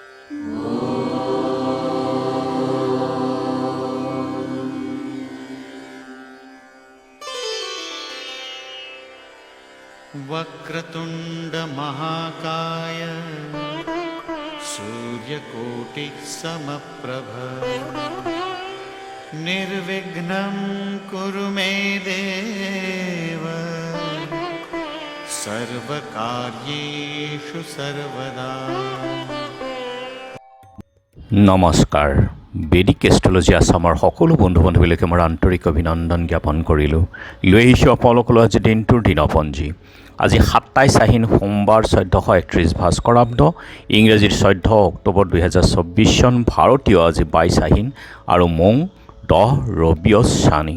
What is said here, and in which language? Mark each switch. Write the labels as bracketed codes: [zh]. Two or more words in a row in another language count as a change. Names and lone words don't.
[sa] वक्रतुंड महाकाय सूर्यकोटि समप्रभ निर्विघ्नं कुरु मे देव सर्वकार्येषु सर्वदा। [as] নমস্কাৰ। বেদিক এষ্ট্ৰলজি আছামৰ সকলো বন্ধু বান্ধৱীলৈকে মোৰ আন্তৰিক অভিনন্দন জ্ঞাপন কৰিলোঁ। লৈ আহিছোঁ আপোনালোকলৈ আজি দিনটোৰ দিনপঞ্জী। আজি 27 আহিন সোমবাৰ 1431 ভাস্কৰাব্দ, ইংৰাজীৰ 14 অক্টোবৰ 2024 চন, ভাৰতীয় আজি 22 আহিন আৰু মং 10 ৰবিয়ছানী।